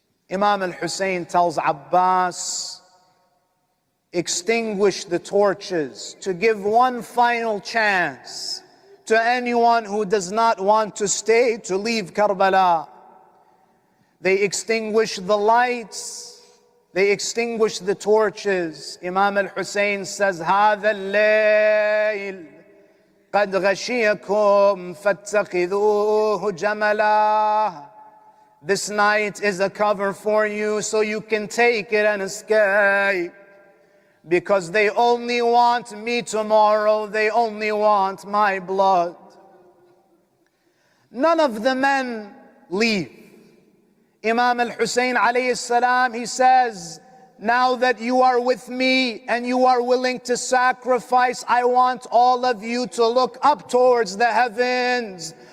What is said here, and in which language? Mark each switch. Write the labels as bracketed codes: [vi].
[en] Imam al-Hussein tells Abbas, extinguish the torches to give one final chance to anyone who does not want to stay to leave Karbala. They extinguish the lights. They extinguished the torches. Imam Hussein says, [ar] هذا الليل قد غشيكم فاتخذوه جملا. [en] This night is a cover for you so you can take it and escape. Because they only want me tomorrow, they only want my blood. None of the men leave. Imam al-Hussein alayhi salam, he says, now that you are with me and you are willing to sacrifice, I want all of you to look up towards the heavens.